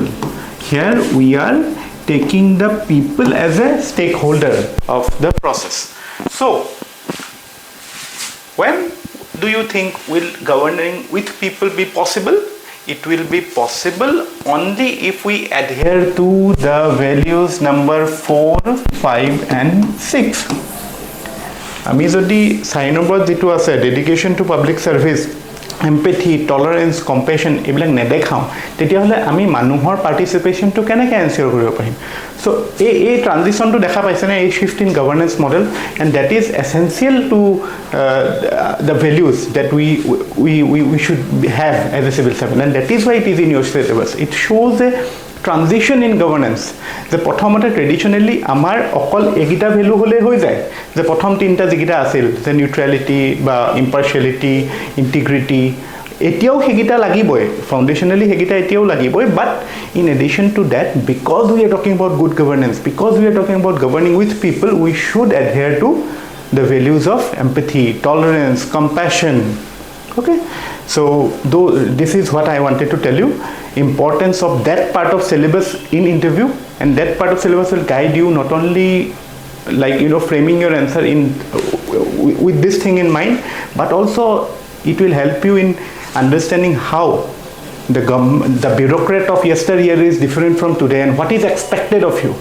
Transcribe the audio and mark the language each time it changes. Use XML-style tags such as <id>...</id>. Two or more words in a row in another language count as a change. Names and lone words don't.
<en>Here we are taking the people as a stakeholder of the process. So when do you think will governing with people be possible? It will be possible only if we adhere to the values number 4, 5 and 6.</en> <as>আমি যদি 4 নম্বৰ যেটো আছে</as> <en>dedication to public service, empathy, tolerance, compassion</en> <as>এইবিলাক নেদেখাও, তেতিয়াহ'লে আমি মানুহৰ পাৰ্টিচিপেশ্যনটো কেনেকৈ এনচিয়ৰ কৰিব পাৰিম?</as> <en>সো</en> <as>এই ট্ৰানজিশ্যনটো দেখা পাইছেনে এই</as> <en>shift in governance model, and that is essential to the values that we should have as a civil servant, and that is why it is in your syllabus. It shows a transition in governance,</en> <as>যে প্ৰথমতে ট্ৰেডিশ্যনেলি আমাৰ অকল এইকেইটা ভেলু হ'লে হৈ যায়, যে প্ৰথম তিনিটা যিকেইটা আছিল, যে নিউট্ৰেলিটি বা ইম্পাৰ্চিয়েলিটি, ইণ্টিগ্ৰিটি, এতিয়াও সেইকেইটা লাগিবই, ফাউণ্ডেশ্যনেলি সেইকেইটা এতিয়াও লাগিবই,</as> <en>but in addition to that, because we are talking about good governance, because we are talking about governing with people, we should adhere to the values of empathy, tolerance, compassion. Okay, so this is what I wanted to tell you, importance of that part of syllabus in interview, and that part of syllabus will guide you not only framing your answer in with this thing in mind, but also it will help you in understanding how the bureaucrat of yesteryear is different from today and what is expected of you.</en>